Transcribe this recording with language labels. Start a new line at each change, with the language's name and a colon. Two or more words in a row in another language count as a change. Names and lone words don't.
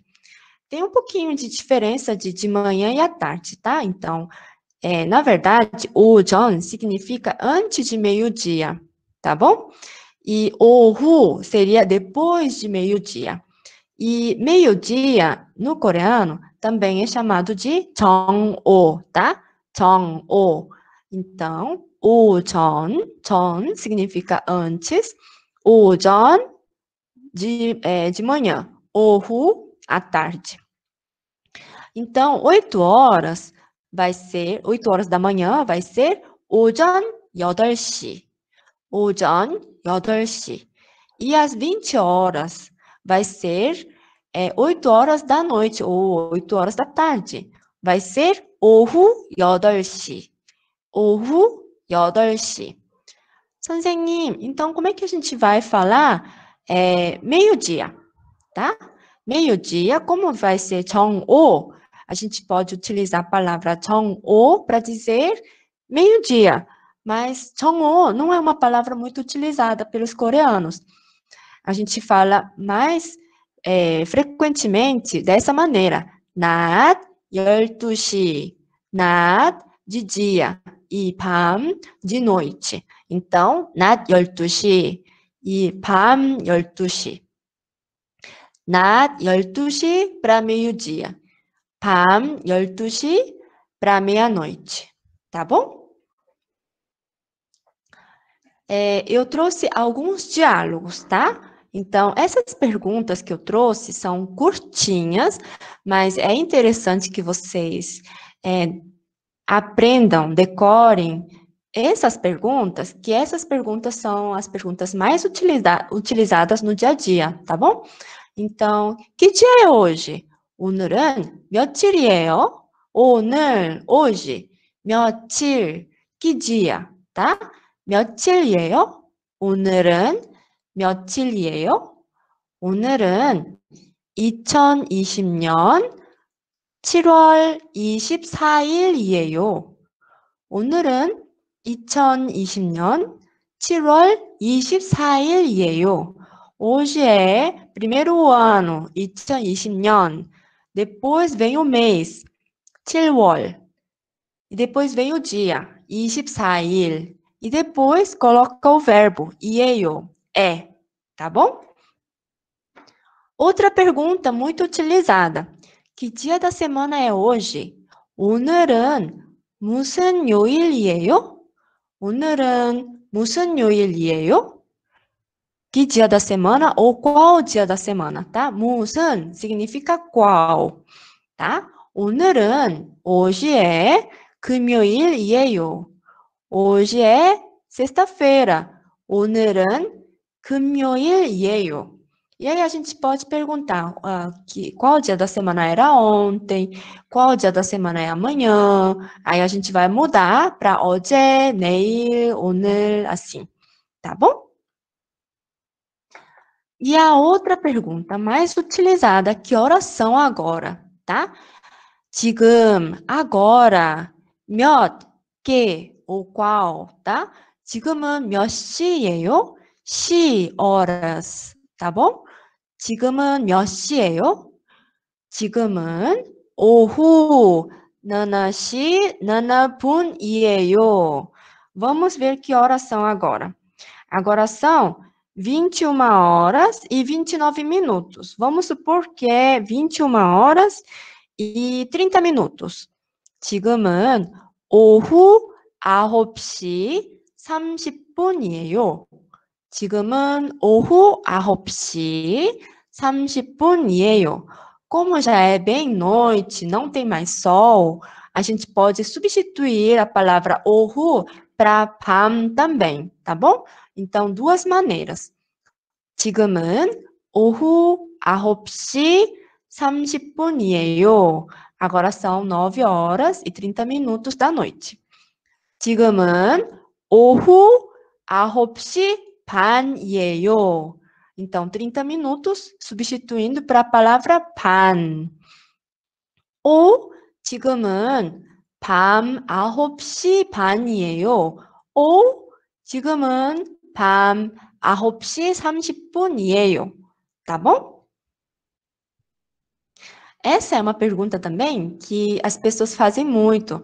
Portuguese: Tem um pouquinho de diferença de manhã e à tarde, tá? Então, na verdade, 오전 significa antes de meio-dia, tá bom? E 오후 seria depois de meio-dia. E meio-dia, no coreano, também é chamado de 정오, tá? 정오. Então,
Korean: 오전, 전
Portuguese: significa antes, 오전, de manhã, 오후, à tarde. Então, 8 horas da manhã vai ser
Korean: 오전 8시. 오전 8시.
Portuguese: E às 20 horas vai ser 8 horas da noite ou 8 horas da tarde. Vai ser
Korean: 오후 8시. 오후 8시. 선생님,
Portuguese: então como é que a gente vai falar meio-dia, tá? Meio-dia, como vai ser 정오, a gente pode utilizar a palavra 정오 para dizer meio-dia. Mas 정오 não é uma palavra muito utilizada pelos coreanos. A gente fala mais frequentemente dessa maneira.
Korean: 낮 12시.
Portuguese: 낮 de dia e 밤 de noite. Então,
Korean: 낮 12시 e 밤 12시. 낮 12시
Portuguese: para meio-dia.
Korean: 밤 12시
Portuguese: para meia-noite. Tá bom? Eu trouxe alguns diálogos, tá? Então, essas perguntas que eu trouxe são curtinhas, mas é interessante que vocês aprendam, decorem essas perguntas, que essas perguntas são as perguntas mais utilizadas no dia a dia, tá bom? então, que dia é hoje?
Korean: 오늘은 며칠이에요? 오늘,
Portuguese: hoje, 며칠, que dia, tá?
Korean: 며칠이에요? 오늘은 며칠이에요? 오늘은 2020년 7월 24일이에요. 오늘은 2020년 7월 24일이에요.
Portuguese: Hoje é primeiro ano, 2020년. Depois vem o mês, 7월. E depois vem o dia, 24일. E depois coloca o verbo, 이에요, é. Tá bom? Outra pergunta muito utilizada. Que dia da semana é hoje?
Korean: 오늘은 무슨 요일이에요? 오늘은 무슨 요일이에요?
Portuguese: Que dia da semana ou qual dia da semana, tá? 무슨 significa qual, tá?
Korean: 오늘은
Portuguese: hoje é
Korean: 금요일이에요.
Portuguese: Hoje é sexta-feira.
Korean: 오늘은 금요일이에요.
Portuguese: E aí a gente pode perguntar qual dia da semana era ontem, qual dia da semana é amanhã. Aí a gente vai mudar para
Korean: 어제, 내일, 오늘,
Portuguese: assim, tá bom? E a outra pergunta mais utilizada, que horas são agora, tá?
Korean: 지금, agora, 몇, 개,
Portuguese: ou qual, tá?
Korean: 지금은 몇 시예요?
Portuguese: horas, tá bom?
Korean: 지금은 몇 시예요? 지금은 오후 4시 4분이에요.
Portuguese: Vamos ver que horas são agora. Agora são 21 horas e 29 minutos. Vamos supor que é 21 horas e 30 minutos.
Korean: 지금은 오후 9시 30분이에요. 지금은 오후 9시 30분이에요.
Portuguese: Como já é bem noite, não tem mais sol, a gente pode substituir a palavra ohu para 밤 também, tá bom? Então, duas maneiras.
Korean: 지금은 오후 9시 30분이에요.
Portuguese: Agora são 9 horas e 30 minutos da noite.
Korean: 지금은 오후 9시 반이에요.
Portuguese: Então, 30 minutos, substituindo para a palavra 반.
Korean: Ou, 지금은 밤 9시 반이에요. Ou, 지금은 밤 9시 30분이에요.
Portuguese: Tá bom? Essa é uma pergunta também que as pessoas fazem muito.